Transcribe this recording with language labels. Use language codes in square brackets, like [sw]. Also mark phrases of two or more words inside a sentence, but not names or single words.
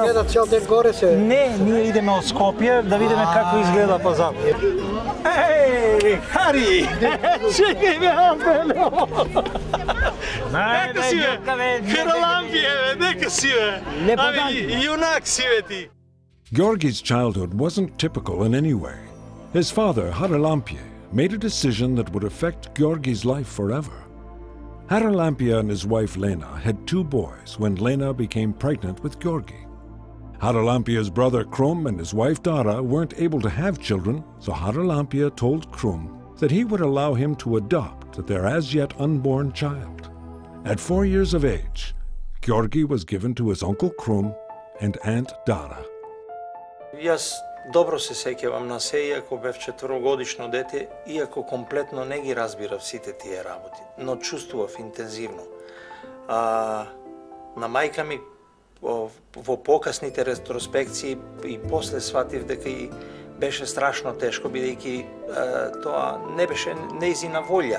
[mk] Гледа цел ден горе се. Не, ние идеме од Скопје да видиме како изгледа пазар. Еј, Хари! Чекај ме, Ампело! Нека си бе, Харалампие бе, нека си бе. [bg] Ами, юнак си бе ти. [en] Georgi's childhood wasn't typical in any way. His father, Haralampie, made a decision that would affect Georgi's life forever. Haralampie and his wife Lena had two boys when Lena became pregnant with Georgi. Haralampie's brother Krum and his wife Dara weren't able to have children, so Haralampie told Krum that he would allow him to adopt their as yet unborn child. At 4 years of age, Georgi was given to his uncle Krum and aunt Dara. [mk] Јас добро се сеќавам на се, иако бев 4-годишно дете, иако комплетно не ги разбирав сите тие работи, но чувствував интензивно. На мајка ми во покасните ретроспекции и после сватив дека и беше страшно тешко, бидејќи тоа не беше нејзина волја.